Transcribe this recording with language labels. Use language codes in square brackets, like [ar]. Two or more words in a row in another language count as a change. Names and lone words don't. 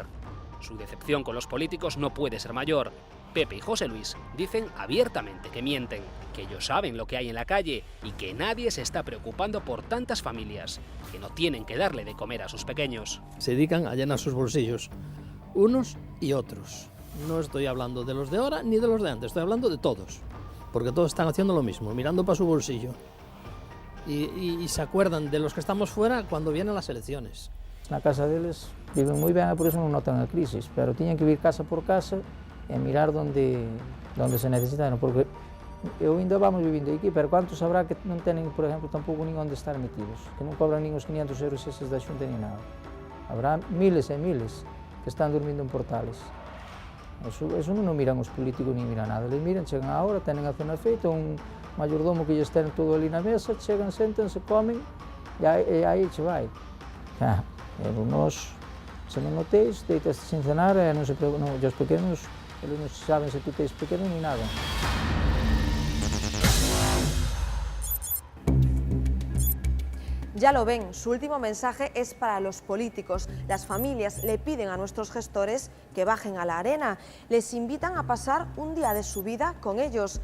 [es] Su decepción con los políticos no puede ser mayor. Pepe y José Luis dicen abiertamente que mienten, que ellos saben lo que hay en la calle y que nadie se está preocupando por tantas familias que no tienen que darle de comer a sus pequeños. Se dedican a llenar sus bolsillos, unos y otros. No estoy hablando de los de ahora ni de los de antes, estoy hablando de todos, porque todos están haciendo lo mismo, mirando para su bolsillo. Y se acuerdan de los que estamos fuera cuando vienen las elecciones. [gl] Na casa deles viven moi ben e por iso non notan a crisis, pero tiñen que vir casa por casa e mirar onde se necesitaron, porque eu ainda vamos vivindo aquí, pero quantos habrá que non tenen, por exemplo, tampouco nin onde estar metidos, que non cobran nin os 500 euros eses da Xunta nin nada. Habrá miles e miles que están dormindo en portales. Eso non miran os políticos nin miran nada, eles miran, chegan a hora, tenen a cena feita, un mayordomo que lles ten todo ali na mesa, chegan, sentanse, comen e aí che vai. Pero nós, se non o teis, deitas sin cenar e non se preocupan, os pequenos, eles non saben se tú teis pequeno ni nada. [es] Ya lo ven, su último mensaje es para los políticos. Las familias le piden a nuestros gestores que bajen a la arena. Les invitan a pasar un día de su vida con ellos.